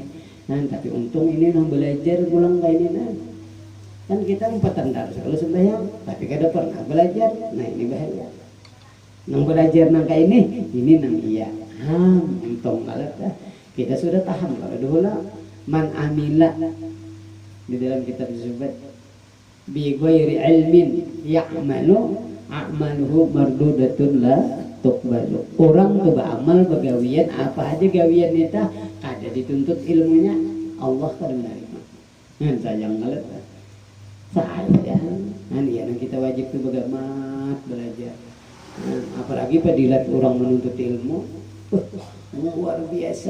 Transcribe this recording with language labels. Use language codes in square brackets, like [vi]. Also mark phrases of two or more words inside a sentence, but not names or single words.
[bjn] Tapi untung ini nang belajar pulang kayak ini kan kita empatan kalau sembahyang tapi kada pernah belajar. Ini bahaya. Nang belajar nang kayak ini nang iya. Untung banget kita sudah paham kalau dulu [ar] من عمل [bjn] di dalam kitab Zubat [ar] بغير علم يعمل أعماله مردودة لا تقبل. [bjn] Orang tuh beramal begawian apa aja gawian kita ada dituntut ilmunya Allah kada menerima. Sayang banget. Sayang. Yang kita wajib tuh bagamat belajar. Apalagi padilat orang menuntut ilmu luar biasa.